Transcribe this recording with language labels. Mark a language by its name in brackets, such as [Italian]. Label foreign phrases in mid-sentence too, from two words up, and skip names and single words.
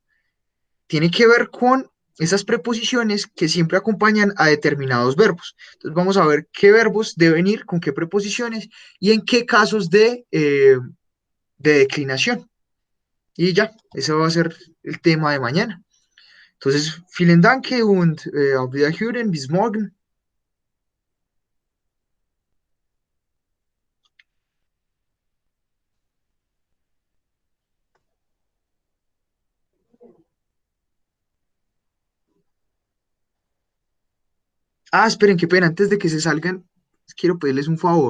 [Spanish] Tiene que ver con esas preposiciones que siempre acompañan a determinados verbos. Entonces vamos a ver qué verbos deben ir con qué preposiciones y en qué casos de declinación. Y ya, ese va a ser el tema de mañana. Entonces, [German] vielen Dank und auf Wiederhören, bis morgen. [Spanish] Ah, esperen, qué pena, antes de que se salgan, quiero pedirles un favor.